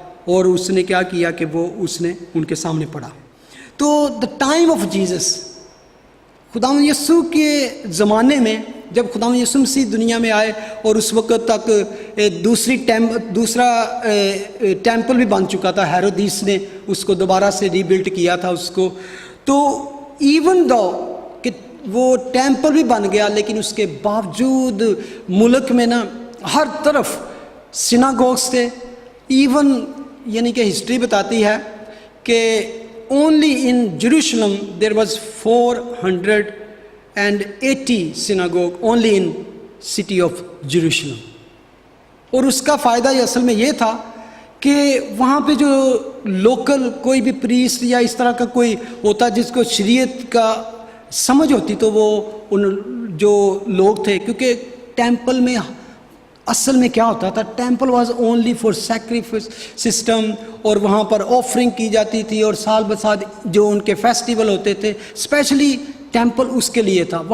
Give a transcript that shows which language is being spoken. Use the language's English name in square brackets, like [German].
[Urdu] اور اس نے کیا کیا کہ وہ اس نے ان کے سامنے پڑھا. تو [English] the time of Jesus, [Urdu] خداوند یسوع کے زمانے میں جب خداوند یسوع مسیح دنیا میں آئے اور اس وقت تک دوسرا ٹیمپل بھی بن چکا تھا, ہیرودیس نے اس کو دوبارہ سے ری بلڈ کیا تھا اس کو. تو [English] even though [Urdu] کہ وہ ٹیمپل بھی بن گیا, لیکن اس کے باوجود ملک میں نا ہر طرف سیناگوگس تھے. ایون یعنی کہ ہسٹری بتاتی ہے کہ [English] only in Jerusalem there was 480 synagogue only in city of Jerusalem. [Urdu] اور اس کا فائدہ یہ اصل میں یہ تھا کہ وہاں پہ جو لوکل کوئی بھی پریسٹ یا اس طرح کا کوئی ہوتا جس کو شریعت کا سمجھ ہوتی, تو وہ ان جو لوگ تھے, کیونکہ ٹیمپل میں اصل میں کیا ہوتا تھا, [English] temple was only for sacrifice system, [Urdu] اور وہاں پر آفرنگ کی جاتی تھی, اور سال بسال جو ان کے فیسٹیول ہوتے تھے اسپیشلی ٹیمپل اس کے لیے تھا.